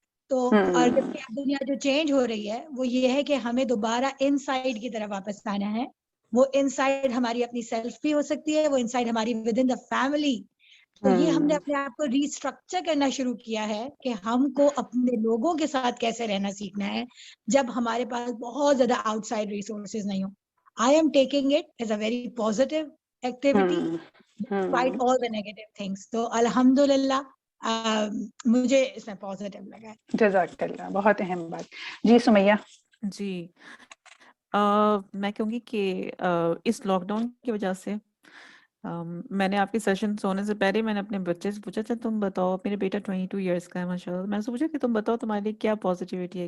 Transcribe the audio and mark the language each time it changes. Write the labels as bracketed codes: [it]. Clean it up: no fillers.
[ur] تو اور جبکہ اب دنیا جو چینج ہو رہی ہے وہ یہ ہے کہ ہمیں دوبارہ ان سائڈ کی طرف واپس آنا ہے. وہ ان سائڈ ہماری اپنی سیلف بھی ہو سکتی ہے, وہ ان سائڈ ہماری [en] Within the family. [ur] تو یہ ہم نے اپنے آپ کو ریسٹرکچر کرنا شروع کیا ہے کہ ہم کو اپنے لوگوں کے ساتھ کیسے رہنا سیکھنا ہے جب ہمارے پاس بہت زیادہ آؤٹ سائڈ ریسورسز نہیں ہوں. [en] I am taking it as a very positive activity despite all the negative things. [ur] تو الحمدللہ مجھے اس میں پازیٹیو لگا ہے. جزاک اللہ, بہت اہم بات. جی سمیہ. جی میں کہوں گی کہ اس لاک ڈاؤن کی وجہ سے میں نے آپ کے سیشن سونے سے پہلے میں نے اپنے بچے سے پوچھا, اچھا تم بتاؤ, میرے بیٹا 22 ایئرس کا ہے ماشاء اللہ, میں نے پوچھا کہ تم بتاؤ تمہارے لیے کیا پازیٹیوٹی ہے.